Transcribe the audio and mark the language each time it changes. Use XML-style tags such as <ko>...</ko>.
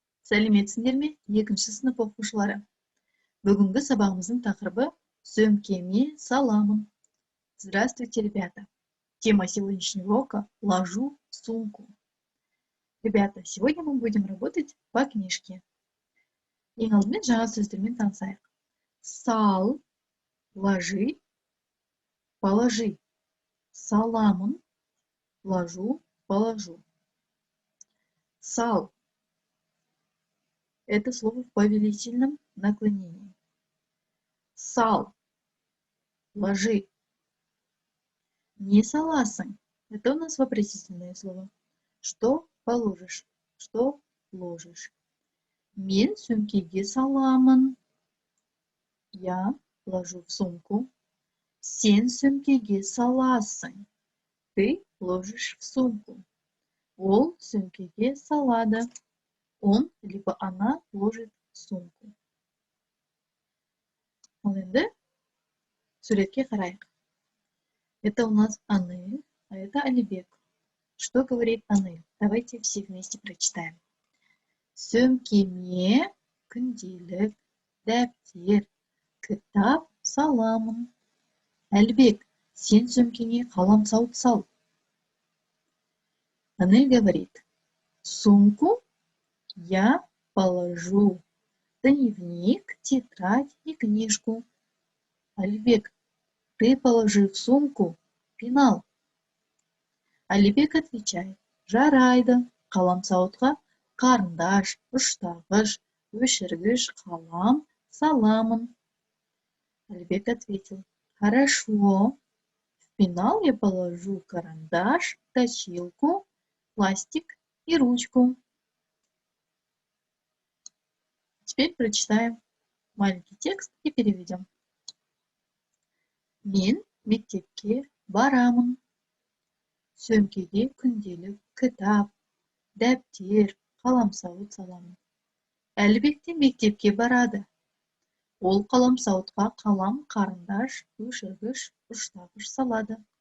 <kk>Сәлеметсіңдер ме, екінші сынып оқушылары? Бүгінгі сабағымыздың тақырыбы «Сөмкеме саламын».</kk> <ru>Здравствуйте, ребята! Тема сегодняшнего урока «Ложу в сумку». Ребята, сегодня мы будем работать по книжке.</ru> <kk>Ең алдымен жаңа сөздермен танысайық.</kk> <ru>Сал, ложи, положи. Саламын, ложу, положу. Сал. Это слово в повелительном наклонении. Сал. Ложи.</ru> <kk>Не саласың.</kk> <ru>Это у нас вопросительное слово. Что положишь? Что ложишь?</ru> <kk>Мен сөмкеге саламын.</kk> <ru>Я ложу в сумку.</ru> <kk>Сен сөмкеге саласың.</kk> <ru>Ты ложишь в сумку.</ru> <kk>Ол сөмкеге салады.</kk> <ru>Он либо она ложит в сумку.</ru> <kk>Ал енді суретке қарайық.</kk> <ru>Это у нас Анель, а это Алибек. Что говорит Анель? Давайте все вместе прочитаем.</ru> <kk>Сөмкеме күнделік, дәптер, кітап саламын. Алибек, сен сөмкеңе қаламсауыт сал.</kk> <ru>Анель говорит, сумку я положу дневник, тетрадь и книжку. Алибек, ты положи в сумку пенал. Алибек отвечает,</ru> <kk>жарайды, қаламсауытқа қарындаш, ұштағыш, өшіргіш, қалам саламын.</kk> <ru>Алибек ответил, хорошо, в пенал я положу карандаш, точилку, пластик и ручку. Теперь прочитаем маленький текст и переведем.</ru> <kk>Мен мектепке барамын. Сөмкеге күнделік, кітап, дәптер, қаламсауыт саламын. Әлібек те мектепке барады. Ол қаламсауытқа қалам, қарындаш, өшіргіш, ұштағыш салады.</kk>